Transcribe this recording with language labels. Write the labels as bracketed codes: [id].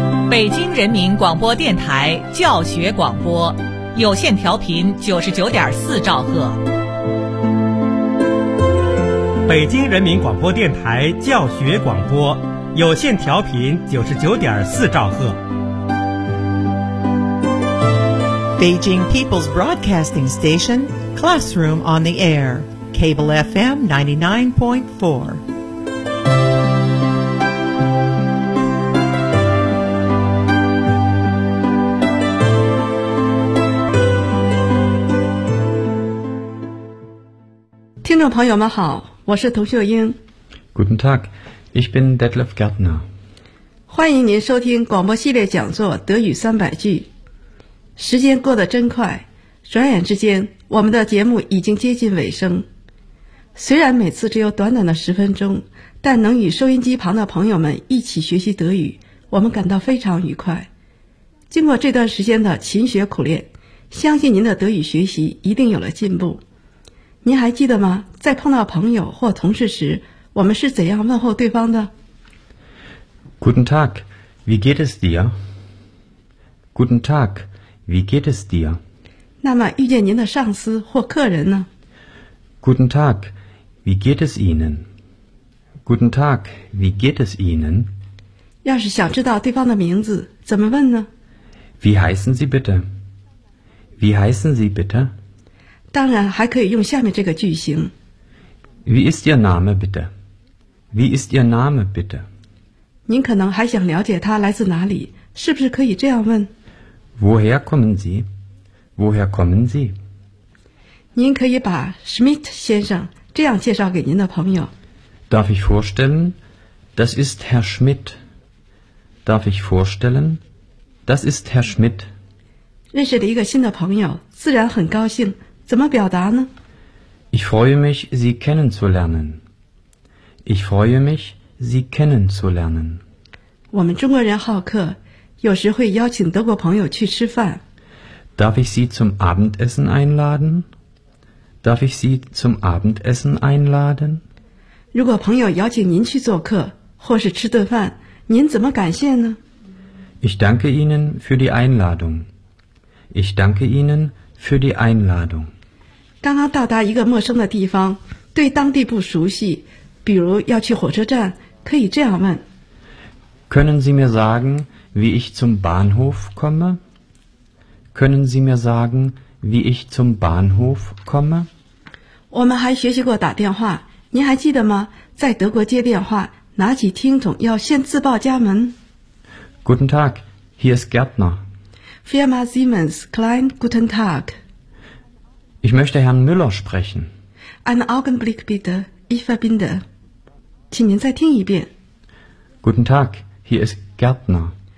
[zh] 北京人民广播电台教学广播有线调频99.4兆赫。北京人民广播电台教学广播有线调频99.4兆赫。 [en] Beijing People's Broadcasting Station, Classroom on the Air, Cable FM 99.4. [zh] 听众朋友们好，我是童秀英。 [de] Guten Tag, ich bin Detlef Gärtner。 [zh] 欢迎您收听广播系列讲座《德语三百句》。时间过得真快，转眼之间，我们的节目已经接近尾声。虽然每次只有短短的十分钟，但能与收音机旁的朋友们一起学习德语，我们感到非常愉快。经过这段时间的勤学苦练，相信您的德语学习一定有了进步。您还记得吗？在碰到朋友或同事时，我们是怎样问候对方的 [de] ？Guten Tag, wie geht es dir? Guten Tag, wie geht es dir? [zh] 那么遇见您的上司或客人呢 [de] ？Guten Tag, wie geht es Ihnen? Guten Tag, wie geht es Ihnen? [zh] 要是想知道对方的名字，怎么问呢 [de] ？Wie heißen Sie bitte? Wie heißen Sie bitte? [zh] 当然还可以用下面这个句型。 [de] Wie ist Ihr Name bitte? Wie ist Ihr Name bitte? [zh] 您可能还想了解他来自哪里，是不是可以这样问 [de] ？Woher kommen Sie? Woher kommen Sie? [zh] 您可以把 Schmidt 先生这样介绍给您的朋友。 [de] Darf ich vorstellen? Das ist Herr Schmidt. Darf ich vorstellen? Das ist Herr Schmidt. [zh] 认识了一个新的朋友，自然很高兴。怎么表达呢 [de] ？Ich freue mich, Sie kennenzulernen. Ich freue mich, Sie kennenzulernen. [zh] 我们中国人好客，有时会邀请德国朋友去吃饭。 [de] Darf ich Sie zum Abendessen einladen? Darf ich Sie zum Abendessen einladen? [zh] 如果朋友邀请您去做客或是吃顿饭，您怎么感谢呢 [de] ？Ich danke Ihnen für die Einladung. Ich danke Ihnen. Für die Einladung. [zh] 刚刚到达一个陌生的地方，对当地不熟悉，比如要去火车站，可以这样问 [de] ：Können Sie mir sagen, wie ich zum Bahnhof komme? Können Sie mir sagen, wie ich zum Bahnhof komme? [zh] 我们还学习过打电话，您还记得吗？在德国接电话，拿起听筒要先自报家门。 [de] Guten Tag, hier ist Gärtner. Firma Siemens, Klein, guten Tag. Ich möchte Herrn Müller sprechen. Einen Augenblick bitte, ich verbinde. [zh] 请您再听一遍。 [de] Guten Tag, hier ist Gärtner.